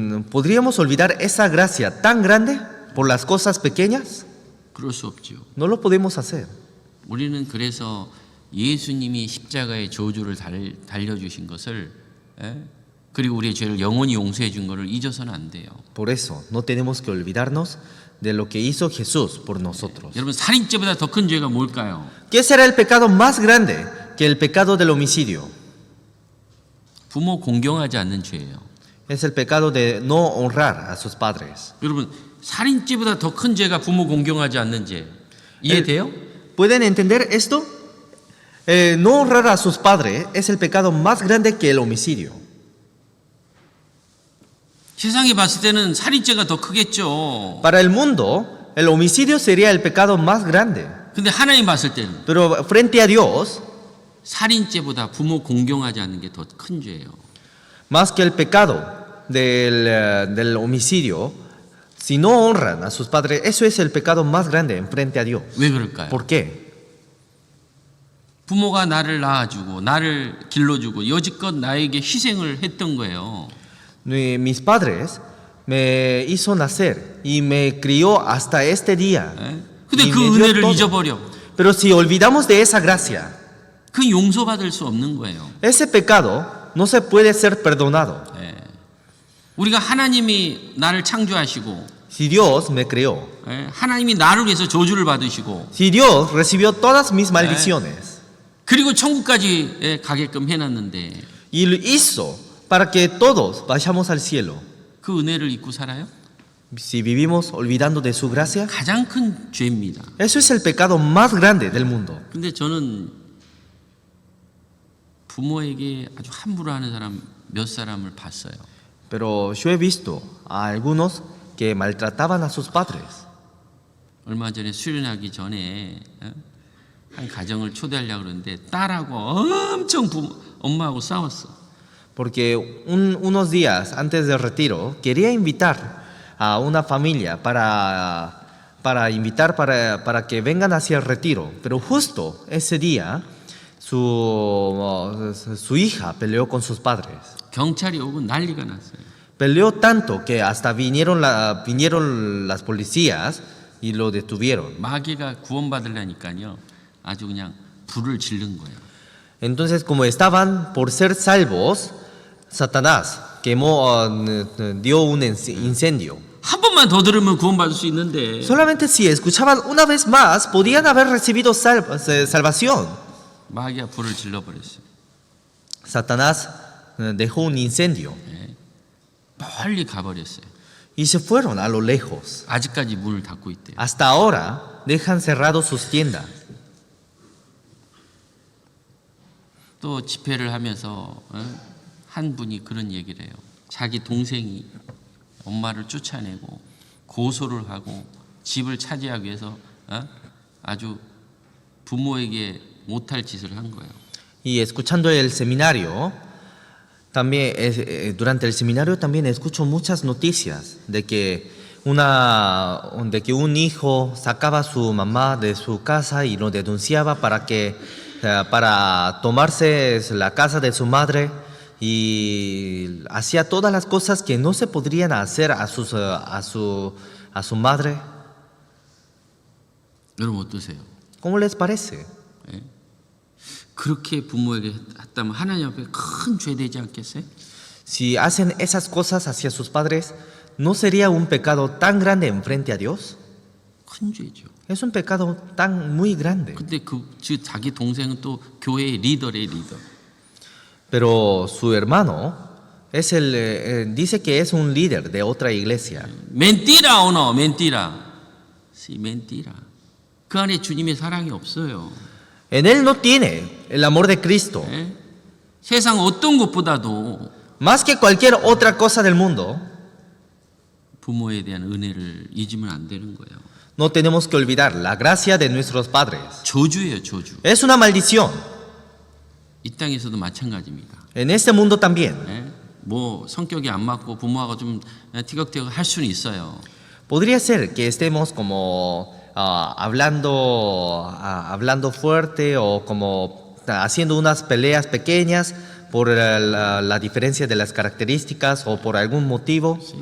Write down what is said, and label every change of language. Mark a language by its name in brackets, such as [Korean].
[Spanish] ¿Podríamos olvidar esa gracia tan grande por las cosas pequeñas? [Korean] 그럴 수 없죠. [Spanish] No lo podemos hacer. [Korean] 우리는 그래서 예수님이 십자가의 저주를 달려주신 것을 그리고 우리의 죄를 영원히 용서해 준 것을 잊어서는 안 돼요. [Spanish] Por eso no tenemos que olvidarnos de lo que hizo Jesús por nosotros. [Korean] 여러분 살인죄보다 더 큰 죄가 뭘까요? [Spanish] ¿Qué será el pecado más grande que el pecado del homicidio? [Korean] 부모 공경하지 않는 죄예요. [Spanish] Es el pecado de no honrar a sus padres. [Korean] 여러분 살인죄보다 더 큰 죄가 부모 공경하지 않는 죄. 이해돼요? [Spanish] ¿Pueden entender esto? No honrar a sus padres es el pecado más grande que el homicidio. [Korean] 세상에 봤을 때는 살인죄가 더 크겠죠. [Spanish] Para el mundo, el homicidio sería el pecado más grande. [Korean] 근데 하나님 봤을 때는 [Spanish] Pero frente a Dios, [Korean] 살인죄보다 부모 공경하지 않는 게 더 큰 죄예요. [Spanish] más que el pecado del homicidio, si no honran a sus padres, eso es el pecado más grande en frente a Dios. [Korean] 왜 그럴까요? [Spanish] ¿Por qué? [Korean] 부모가 나를 낳아주고 나를 길러주고 여지껏 나에게 희생을 했던 거예요. [Spanish] Mis padres me hizo nacer y me crió hasta este día. [Korean] 근데 [Spanish] Y [Korean] 그 [Spanish] me dio [Korean] 은혜를 [Spanish] todo. [Korean] 잊어버려. [Spanish] Pero si olvidamos de esa gracia, [Korean] 그 용서받을 수 없는 거예요. [Spanish] ese pecado no se puede ser perdonado. [Korean] 우리가 하나님이 나를 창조하시고 [Spanish] Si Dios me creó, [Korean] 하나님이 나를 위해서 저주를 받으시고 [Spanish] si Dios recibió todas mis maldiciones [Korean] 그리고 천국까지 가게끔 해놨는데 [Spanish] y lo hizo para que todos vayamos al cielo, [Korean] 그 은혜를 잊고 살아요? [Spanish] si vivimos olvidando de su gracia, [Korean] 가장 큰 죄입니다. [Spanish] eso es el pecado más grande del mundo. [Korean] 근데 저는 부모에게 아주 함부로 하는 사람 몇 사람을 봤어요. [Spanish] Pero yo he visto a algunos que maltrataban a sus padres. [Korean] 얼마 전에 수련하기 전에 한 가정을 초대하려고 그러는데 딸하고 엄청 엄마하고 싸웠어. [Spanish] Porque unos días antes del retiro quería invitar a una familia para que vengan hacia el retiro. Pero justo ese día su hija peleó con sus padres. [Korean] 경찰이 오고 난리가 났어요. [Spanish] Peleó tanto que hasta vinieron las policías y lo detuvieron. [Korean] 마귀가 구원받으려니까요. 아주 그냥 불을 지른 거예요. [Spanish] Entonces, como estaban por ser salvos, Satanás dio un incendio. [Korean] 한 번만 더 들으면 구원받을 수 있는데 [Spanish] Solamente si escuchaban una vez más, podían haber recibido salvación. [Korean] 마귀가 불을 질러버렸어요. [Spanish] Satanás dejó un incendio [Korean] 멀리 가버렸어요. [Spanish] y se fueron a lo lejos. [Korean] 아직까지 문을 닫고 있대요. [Spanish] Hasta ahora dejan cerrados sus tiendas. [Korean] 또 집회를 하면서 한 분이 그런 얘기를 해요. 자기 동생이 엄마를 쫓아내고 고소를 하고 집을 차지하기 위해서 아주 부모에게 못할 짓을 한 거예요. [Spanish] Y escuchando el seminario, también durante el seminario también escucho muchas noticias de que un hijo sacaba a su mamá de su casa y lo denunciaba para tomarse la casa de su madre y hacía todas las cosas que no se podrían hacer a su madre. [Korean] 여러분 어떠세요? [Spanish] ¿Cómo les parece? [Korean] 그렇게 부모에게 했다면 하나님 앞에 큰 죄 되지 않겠어요? [Spanish] Si hacen esas cosas hacia sus padres, ¿no sería un pecado tan grande enfrente a Dios? [Korean] 큰 죄죠. [Spanish] Es un pecado tan muy grande. [Korean] 근데 자기 동생은 또 교회의 리더래 리더. [Spanish] Pero su hermano dice que es un líder de otra iglesia. 멘티라 오너 멘티라. 시 멘티라. [Korean] 그 안에 주님의 사랑이 없어요. [Spanish] En él no tiene el amor de Cristo. [Korean] 예? 세상 어떤 것보다도 [Spanish] Más que cualquier otra cosa del mundo, [Korean] 부모에 대한 은혜를 잊으면 안 되는 거예요. [Spanish] no tenemos que olvidar la gracia de nuestros padres. [Korean] 저주예요, 저주. [Spanish] Es una maldición. [Korean] 이 땅에서도 마찬가지입니다. [Spanish] En este mundo también. [Korean] 예? 뭐 성격이 안 맞고 부모하고 좀 티격태격 할 수는 있어요. [Spanish] Podría ser que estemos como hablando fuerte o como haciendo unas peleas pequeñas por la diferencia de las características o por algún motivo.